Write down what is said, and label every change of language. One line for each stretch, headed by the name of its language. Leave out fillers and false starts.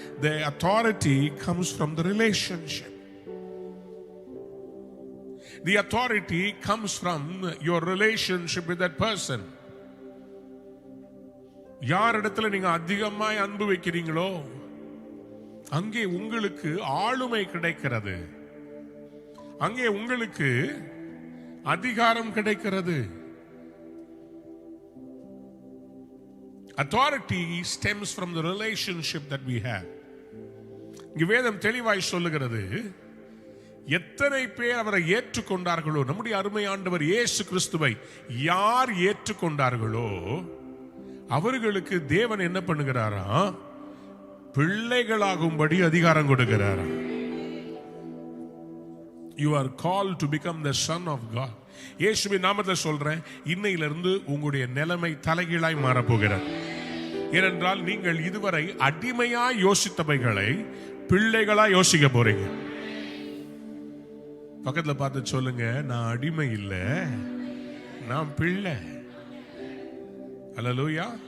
English: The authority comes from the relationship. The authority comes from your relationship with that person.
Tamil: யார் இடத்துல நீங்க அதிகமாய் அன்பு வைக்கிறீங்களோ அங்கே உங்களுக்கு ஆளுமை கிடைக்கிறது, அங்கே உங்களுக்கு அதிகாரம் கிடைக்கிறது.
English: Authority stems from the relationship that we have.
Tamil: இங்கே வேதம் தெளிவாய் சொல்லுகிறது, எத்தனை பேர் அவரை ஏற்றுக்கொண்டார்களோ, நம்முடைய அருமை ஆண்டவர் இயேசு கிறிஸ்துவை யார் ஏற்றுக்கொண்டார்களோ அவர்களுக்கு தேவன் என்ன பண்ணுகிறாரா? பிள்ளைகளாகும்படி அதிகாரம் கொடுக்கிறாரா.
English: You are called to become the son of God.
Tamil: இயேசுவின் நாமத்தில் சொல்றேன், இன்னையிலிருந்து உங்களுடைய நிலைமை தலைகீழாய் மாறப்போகிறது. ஏனென்றால் நீங்கள் இதுவரை அடிமையாய் யோசித்தவைகளை பிள்ளைகளாய் யோசிக்க போறீங்க. பக்கத்துல பார்த்து சொல்லுங்க, நான் அடிமை இல்லை, நான் பிள்ளை. அல்லேலூயா.